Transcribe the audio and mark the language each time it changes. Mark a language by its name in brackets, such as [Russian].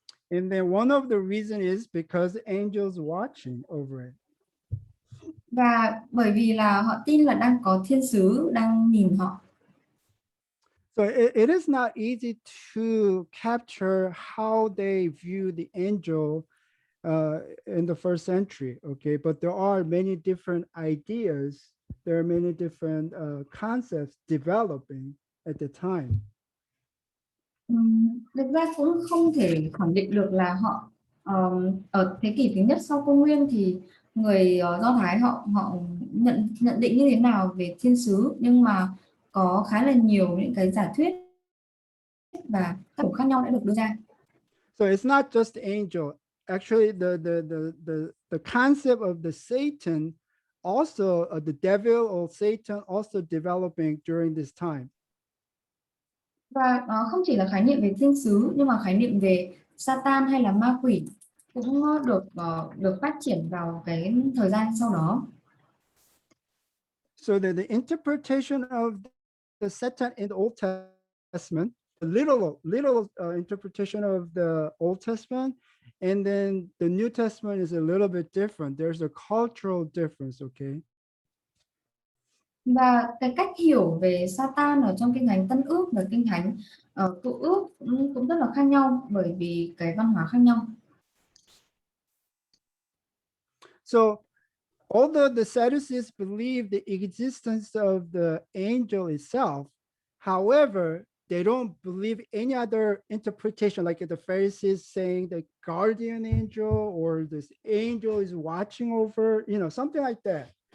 [English] And then one of the reason is because angels watching over it. [Vietnamese] Và bởi vì là họ tin là đang có thiên sứ đang nhìn họ. [English] So it is not easy to capture how they view the angel in the first century, okay? But there are many different ideas. There are many different concepts developing at the time. [Vietnamese] Thực ra cũng không thể khẳng định được là họ ở thế kỷ thứ nhất sau công nguyên thì người Do Thái họ nhận định như thế nào về thiên sứ, nhưng mà có khá là nhiều những cái giả thuyết và các kiểu khác nhau đã được đưa ra. [English] So it's not just angel. Actually, the concept of the Satan also the devil or Satan also developing during this time. [Vietnamese] Và nó không chỉ là khái niệm về thiên sứ, nhưng mà khái niệm về Satan hay là ma quỷ cũng được phát triển vào cái thời gian sau đó. [English] So the interpretation of the Satan in the Old Testament, the literal interpretation of the Old Testament, and then the New Testament is a little bit different. There's a cultural difference, okay? [Vietnamese] Và cái cách hiểu về Satan ở trong Kinh Thánh Tân Ước và Kinh Thánh Cựu Ước cũng rất là khác nhau bởi vì cái văn hóa khác nhau. [English] So although the Sadducees believe the existence of the angel itself, however, they don't believe any other interpretation, like the Pharisees saying the guardian angel or this angel is watching over, you know, something like that.